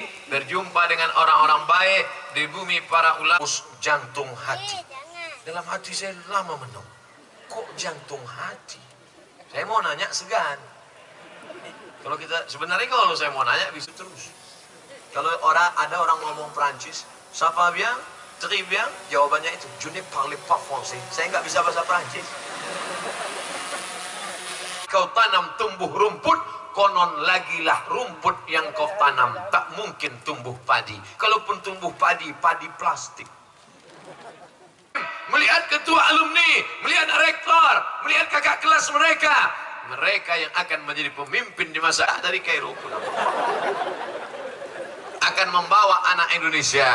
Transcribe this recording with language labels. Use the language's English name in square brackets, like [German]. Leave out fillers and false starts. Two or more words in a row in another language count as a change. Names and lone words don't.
[Indonesian] Berjumpa dengan orang-orang baik di bumi para ulama. Jantung hati. Dalam hati saya lama menung, kok jantung hati? Saya mau nanya segan. Kalau kita sebenarnya kalau saya mau nanya bisa terus. Kalau ada orang ngomong Prancis, siapa bien? [French] Très bien, [Indonesian] jawabannya itu. [French] Je ne parle pas français. [Indonesian] Saya nggak bisa bahasa Prancis. Kau tanam tumbuh rumput, konon lagilah rumput yang kau tanam tak mungkin tumbuh padi. Kalaupun tumbuh padi, padi plastik. Melihat ketua alumni, melihat rektor, melihat kakak kelas mereka, mereka yang akan menjadi pemimpin di masa dari Kairo akan membawa anak Indonesia.